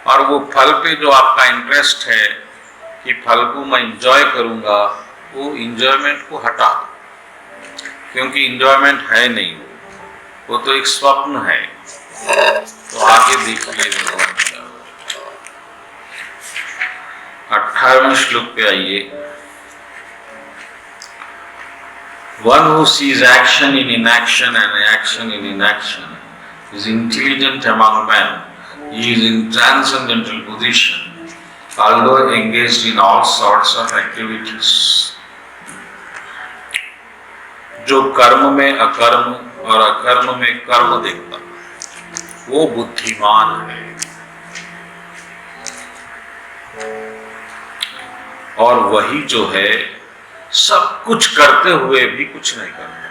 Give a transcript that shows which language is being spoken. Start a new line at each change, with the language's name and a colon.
Hindi: और वो फल पे जो आपका इंटरेस्ट है कि फल को मैं इंजॉय करूंगा, वो इंजॉयमेंट को हटा दो, क्योंकि इंजॉयमेंट है नहीं, वो तो एक स्वप्न है। तो आगे देखिए भगवान क्या, 18वें श्लोक पे आइए।
English: One who sees action in inaction and action in inaction is intelligent among men. He is in transcendental position, although engaged in all sorts of activities.
Hindi: जो कर्म में अकर्म और अकर्म में कर्म देखता, वो बुद्धिमान है। और वही जो है सब कुछ करते हुए भी कुछ नहीं करता।